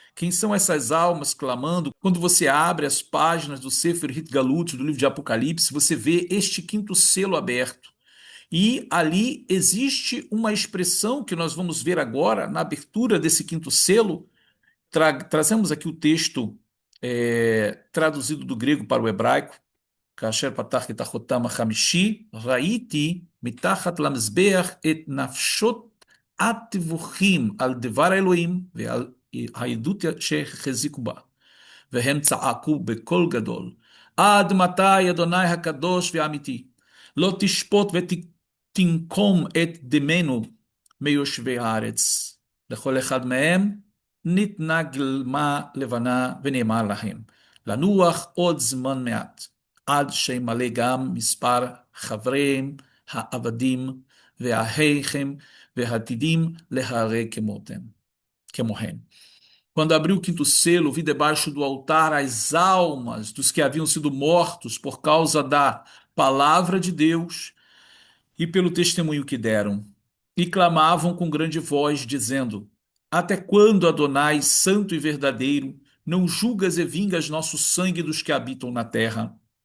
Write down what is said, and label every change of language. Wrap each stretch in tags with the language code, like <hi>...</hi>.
<pt>Quem são essas almas clamando? Quando você abre as páginas do Sefer Hitgalut, do livro de Apocalipse, você vê este quinto selo aberto. E ali existe uma expressão que nós vamos ver agora, na abertura desse quinto selo. Trazemos aqui o texto traduzido do grego para o hebraico.</pt> <he>כאשר פתח את החותם החמישי, ראיתי מתחת למזבח את נפשות הטבוחים על דבר האלוהים ועל העדות שהחזיקו בה. והם צעקו בקול גדול, עד מתי אדוני הקדוש והאמיתי? לא תשפוט ותנקום את דמנו מיושבי הארץ. לכל אחד מהם ניתנה גלמה לבנה ונאמר להם, לנוח עוד זמן מעט. עד שימלא גם מספר חבריהם העבדים והאחיהם והעתידים להרג כמוהם.</he> <pt>Quando abriu o quinto selo, vi debaixo do altar as almas dos que haviam sido mortos por causa da palavra de Deus e pelo testemunho que deram. E clamavam com grande voz, dizendo: Até quando, Adonai, santo e verdadeiro, não julgas e vingas nosso sangue dos que habitam na terra?</pt>